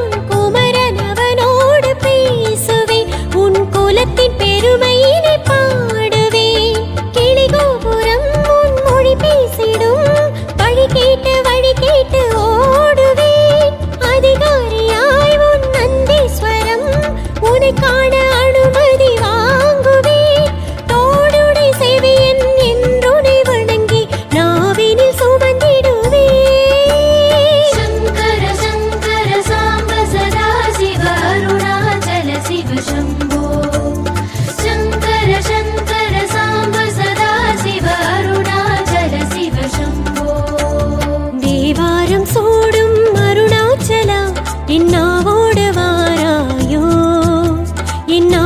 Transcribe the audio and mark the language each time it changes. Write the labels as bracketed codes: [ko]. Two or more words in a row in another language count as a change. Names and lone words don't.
[ta] குமரன் அவனோடு பேசுவேன் உன் குலத்தின் பெருமையினை பாடுவேன் கிளி கோபுரம் உன் மொழி பேசிடும் வழி கேட்டு ஓடுவேன் அதிகாரியாய் உன் நந்தீஸ்வரம் உனை காண அனுமதி வாங்குவேன் தோடுடை செவியன் என்றுனை வணங்கி நாவினில் சுமந்திடுவேன் [sa] शङ्कर शङ्कर साम्ब सदा शिव अरुणाचल शिव शम्भो शङ्कर शङ्कर साम्ब सदा शिव अरुणाचल शिव शम्भो [ta] தேவாரம் சூடும் அருணாச்சலா என்னாவோடு வாராயோ என்